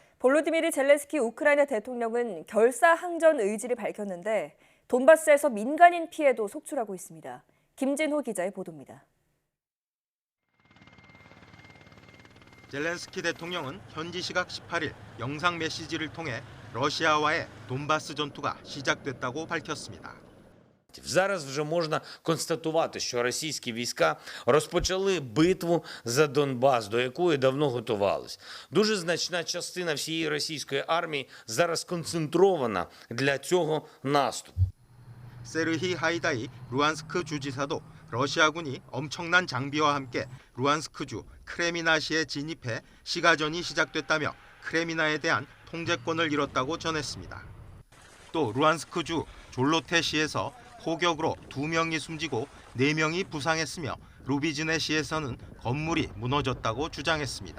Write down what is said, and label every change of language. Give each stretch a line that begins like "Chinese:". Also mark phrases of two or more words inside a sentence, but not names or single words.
Korean: 볼로디미르 젤렌스키 우크라이나 대통령은 결사항전 의지를 밝혔는데 돈바스에서 민간인 피해도 속출하고 있습니다. 김진호 기자의 보도입니다. 젤렌스키 대통령은 현지 시각 18일 영상 메시지를 통해 러시아와의 돈바스 전투가 시작됐다고 밝혔습니다.
Ukrainian: Зараз вже можна констатувати, що російські війська розпочали битву за Донбас, до якої давно готувались. Дуже значна частина всієї російської армії зараз сконцентрована для цього наступу.
Korean: 세르히 하이다이 루안스크 주지사도 러시아군이 엄청난 장비와 함께 루안스크주 크레미나시에 진입해 시가전이 시작됐다며 크레미나에 대한 통제권을 잃었다고 전했습니다. 또 루안스크주 졸로테시에서 포격으로 2명이 숨지고 4명이 부상했으며 루비즈네 시에서는 건물이 무너졌다고 주장했습니다.